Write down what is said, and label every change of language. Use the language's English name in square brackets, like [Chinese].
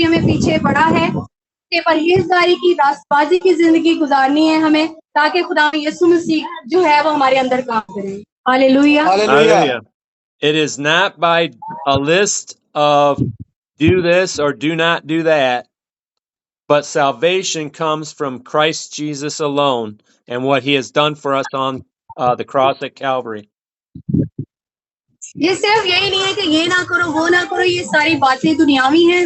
[Hindi] अभी हमें पीछे पड़ा है कि परहेजगारी की, रास्तबाजी की जिंदगी गुजारनी है हमें, ताकि खुदा यीशु मसीह जो है वो हमारे अंदर काम करे। Hallelujah. [English] Hallelujah. It is not by a list of do this or do not do that, but salvation comes from Christ Jesus alone and what he has done for us on the cross at Calvary. [Hindi] ये सिर्फ यही नहीं है कि ये ना करो, वो ना करो, ये सारी बातें दुनियावी हैं।